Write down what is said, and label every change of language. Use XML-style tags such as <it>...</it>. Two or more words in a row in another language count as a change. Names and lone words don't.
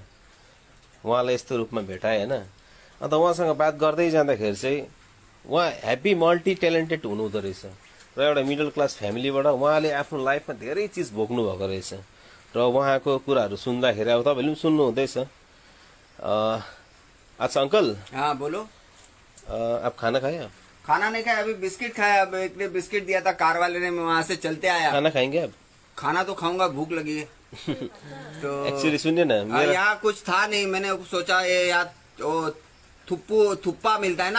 <ne>उहाँलाई यस्तो रूपमा भेटाएँ होइन। अन्त उहाँसँग बात गर्दै जाँदाखेरि चाहिँ उहाँ</ne> <en>happy multi talented</en> <ne>हुनुहुँदो रहेछ र एउटा</ne> <en>middle class</en> <ne>फ्यामिलीबाट उहाँले आफ्नो लाइफमा धेरै चिज भोग्नु भएको रहेछ। र उहाँको कुराहरू सुन्दाखेरि अब तपाईँले पनि सुन्नुहुँदैछ।</ne> <hi>अच्छा अंकल। हाँ बोलो। आप खाना खाए? आप खाना नहीं खाया, अभी बिस्किट खाया। अब एक ने बिस्किट दिया था कार वाले ने, मैं वहाँ से चलते आया। खाना खाएंगे आप? खाना तो खाऊंगा, भूख लगी है। तो एक्चुअली सुनिए ना, यहाँ कुछ था नहीं, मैंने सोचा ये यार थुप्पा मिलता है ना।</hi>